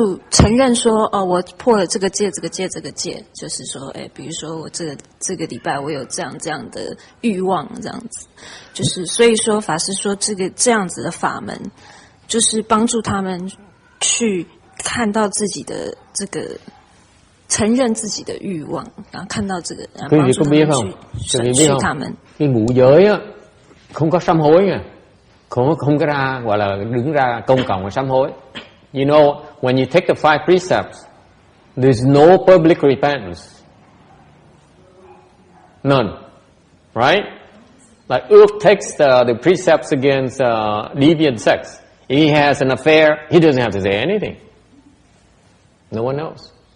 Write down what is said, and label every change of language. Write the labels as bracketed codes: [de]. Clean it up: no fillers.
[zh] 承认说，我破了这个戒，就是说，比如说我这个礼拜我有这样的欲望，这样子，就是所以说法师说这样子的法门，就是帮助他们去看到自己的这个承认自己的欲望，然後看到這個，然後幫助他們去損去他們。 [vi] Cái ngũ giới á, không có sám hối nha, không có ra gọi là đứng ra công cộng và sám hối. [en] You know, when you take the 5 precepts, there's no public repentance, none, right? Like Ước takes the precepts against deviant sex. If he has an affair, he doesn't have to say anything. No one knows.